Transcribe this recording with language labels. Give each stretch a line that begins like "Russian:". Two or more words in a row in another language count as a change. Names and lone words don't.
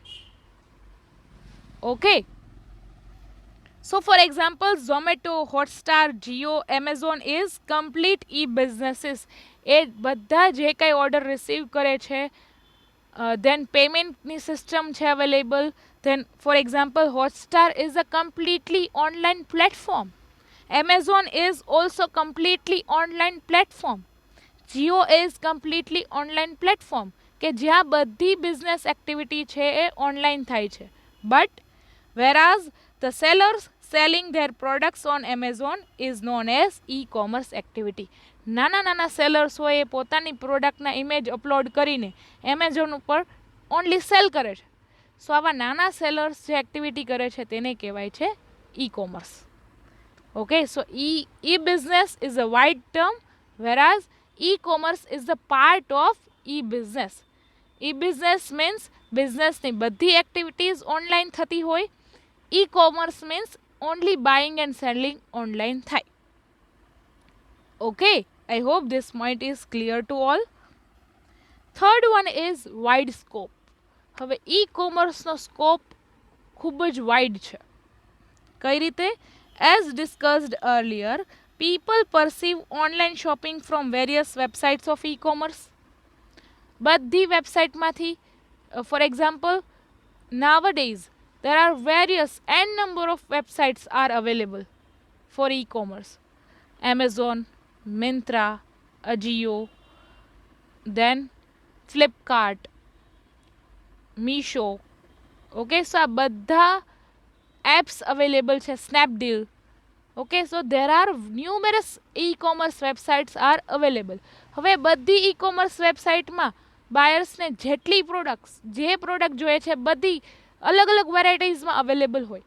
English: Okay, so for example Zomato, Hotstar, Jio, Amazon is complete e-businesses.
Gujarati: એ બધા જે કંઈ
English: order receive
Gujarati: કરે છે, then પેમેન્ટની સિસ્ટમ છે અવેલેબલ.
English: then for example Hotstar is a completely online platform. Amazon is also completely online platform. Jio is completely online platform,
Gujarati: કે જ્યાં બધી
English: business activity
Gujarati: છે એ ઓનલાઈન થાય છે.
English: બટ whereas the sellers selling their products on Amazon is known as e-commerce activity.
Gujarati: નાના નાના સેલર્સ હોય એ પોતાની પ્રોડક્ટના
English: image upload
Gujarati: કરીને એમેઝોન ઉપર
English: only sell
Gujarati: કરે છે. સો આવા નાના સેલર્સ જે એક્ટિવિટી કરે છે તેને કહેવાય છે
English: e-commerce. Okay, so e-business is a wide term, whereas e-commerce is the part of e-business. e-business means
Gujarati: બિઝનેસની બધી
English: activities online
Gujarati: થતી હોય.
English: e-commerce means only buying and selling online થાય. Okay, I hope this point is clear to all. Third one is wide scope.
Gujarati: હવે ઈ કોમર્સનો સ્કોપ ખૂબ જ વાઇડ છે. કઈ રીતે?
English: As discussed earlier, people perceive online shopping from various websites of e-commerce.
Gujarati: બધી વેબસાઇટમાંથી,
English: for example nowadays there are various n number of websites are available for e-commerce. Amazon, Myntra, Ajio, then Flipkart, Meesho. Okay, so
Gujarati: આ બધા
English: apps available
Gujarati: છે. સ્નેપડીલ.
English: Okay, so there are numerous e-commerce websites are available.
Gujarati: હવે બધી ઈ કોમર્સ વેબસાઇટમાં બાયર્સને જેટલી પ્રોડક્ટ્સ, જે પ્રોડક્ટ જોઈએ છે બધી અલગ અલગ વેરાયટીઝમાં અવેલેબલ હોય.